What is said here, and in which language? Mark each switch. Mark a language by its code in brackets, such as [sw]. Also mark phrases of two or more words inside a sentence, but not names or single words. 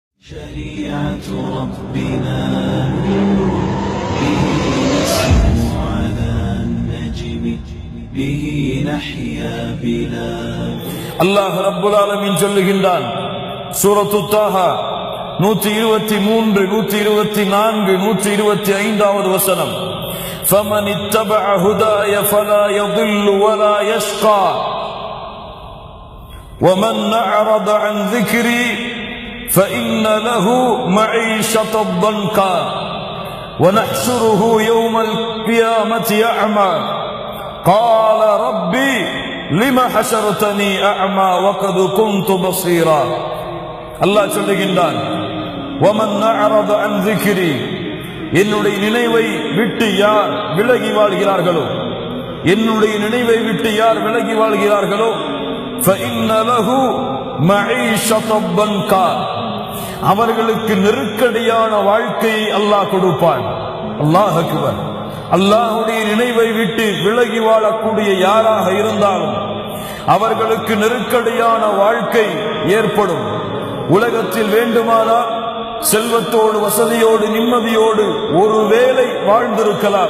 [ar] شريعة ربنا به نسمو على النجم به نحيا بلا الله رب العالمين [ta] சொல்லுகின்றான் சூரத்து தாஹா 123 124 125வது வசனம் [ar] فمن اتبع هداي فلا يضل ولا يشقى ومن أعرض عن ذكري فإن له معيشة ضنكا ونحشره يوم القيامة أعمى قال ربي لما حشرتني أعمى وقد كنت بصيرا [ta] الله சொல்லுகின்றான் [ar] ومن أعرض عن ذكري [ta] என்னுடைய நினைவை விட்டு யார் விலகி வாழ்கிறார்களோ என்னுடைய நினைவை விட்டு யார் விலகி வாழ்கிறார்களோ [ar] فإن له معيشة ضنكا [ta] அவர்களுக்கு நெருக்கடியான வாழ்க்கையை அல்லாஹ் கொடுப்பான். [ar] الله أكبر. [ta] அல்லாஹ்வுடைய நினைவை விட்டு விலகி வாழக்கூடிய யாராக இருந்தாலும் அவர்களுக்கு நெருக்கடியான வாழ்க்கை ஏற்படும். உலகத்தில் வேண்டுமானால் செல்வத்தோடு வசதியோடு நிம்மதியோடு ஒருவேளை வாழ்ந்திருக்கலாம்.